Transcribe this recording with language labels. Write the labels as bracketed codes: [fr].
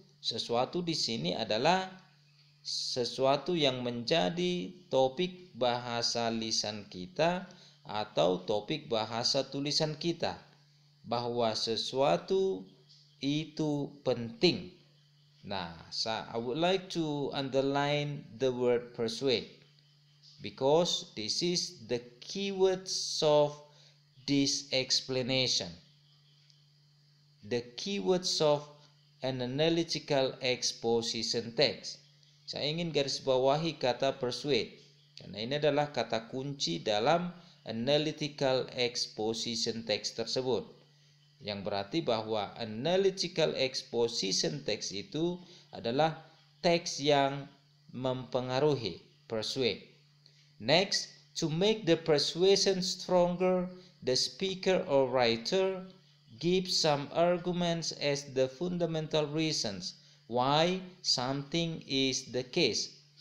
[id] sesuatu di sini adalah sesuatu yang menjadi topik bahasa lisan kita atau topik bahasa tulisan kita, bahwa sesuatu itu penting. [en] Nah, I would like to underline the word persuade because this is the keywords of this explanation. The keywords of an analytical exposition text. [id] Saya ingin garis bawahi kata persuade karena ini adalah kata kunci dalam analytical exposition text tersebut, yang berarti bahwa analytical exposition text itu adalah teks yang mempengaruhi, persuade. [en] Next, to make the persuasion stronger, the speaker or writer gives some arguments as the fundamental reasons why something is the case.